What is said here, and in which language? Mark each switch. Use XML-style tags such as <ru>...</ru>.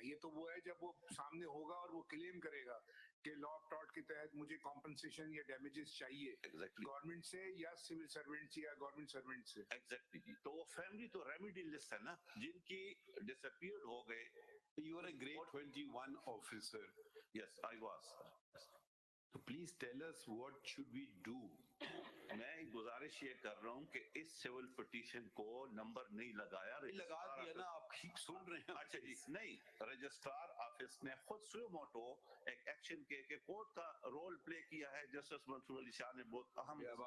<ur>یہ تو وہ ہے جب وہ سامنے ہوگا اور وہ کلیم کرے گا کہ لا آف ٹارٹ کے تحت مجھے کمپنسیشن یا ڈیمیجز چاہیے گورنمنٹ سے یا سول سرونٹ سے یا گورنمنٹ سرونٹ سے. ایگزیکٹلی جی. تو وہ فیملی تو ریمیڈی لسٹ ہے نا جن کی ڈس اپیئرڈ ہو گئے.</ur> <en>You are a grade 21 officer. Yes, I was. So please tell us what should we do.</en> <ur>میں گزارش یہ کر رہا ہوں کہ اس سول پٹیشن کو نمبر نہیں لگایا. لگا دیا نا. آپ سن رہے ہیں. اچھا جی. نہیں رجسٹرار آفس نے خود سوئے موٹو ایک ایکشن کے کورٹ کا رول پلے کیا ہے. جسٹس منصور علی شاہ نے بہت اہم.</ur>